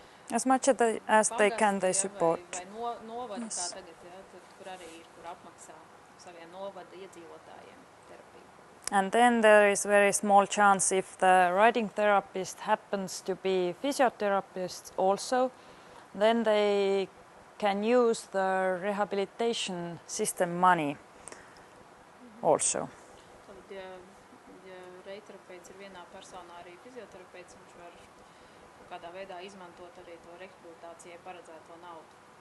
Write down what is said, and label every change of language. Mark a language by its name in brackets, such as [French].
[English] As much as they can, they support. [Latvian] Vai novada, kā tagad, kur arī ir, kur apmaksā saviem novada iedzīvotājiem terapiju. [English] And then there is very small chance if the writing therapist happens to be physiotherapist also, then they can use the rehabilitation system money also. [Latvian] Tad, ja reiterapeits ir vienā personā arī fizioterapeits, viņš var kādā veidā izmantot arī to rehabilitācijai paredzēto naudu.